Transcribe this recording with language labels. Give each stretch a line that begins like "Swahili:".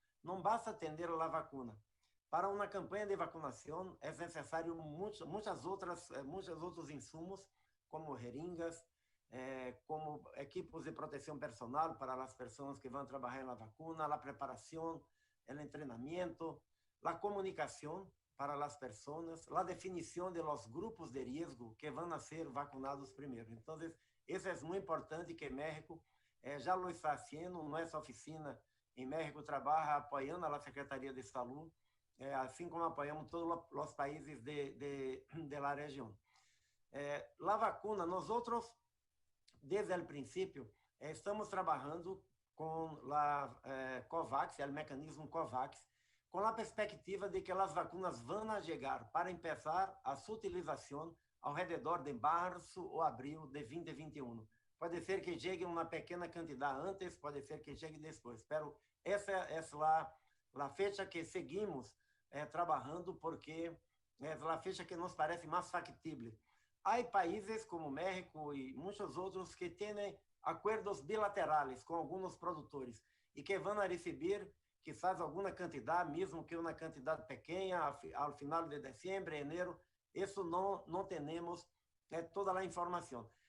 Portuguese: Não basta atender a vacuna. Para uma campanha de vacinação, é necessário muitos outros insumos, como jeringas, como equipos de proteção personal para as pessoas que vão trabalhar na vacuna, a preparação, o treinamento, a comunicação para as pessoas, a definição de los grupos de risco que vão a ser vacunados primeiro. Então, isso é muito importante que México já lo está fazendo. Nossa oficina em México trabalha apoiando a Secretaria de Saúde, assim como apoiamos todos os países da região.
Spanish: La vacuna, nosotros desde el principio estamos trabajando con la COVAX, el mecanismo COVAX, con la perspectiva de que las vacunas van a llegar para empezar a su utilización alrededor de marzo o abril de 2021. Puede ser que llegue una pequeña cantidad antes, puede ser que llegue después, pero esa es la fecha que seguimos trabajando porque es la fecha que nos parece más factible.
Portuguese: Há países como México e muitos outros que têm acordos bilaterais com alguns produtores e que vão receber, quizás, alguma quantidade, mesmo que uma quantidade pequena, ao final de dezembro, janeiro. Isso não temos toda a informação.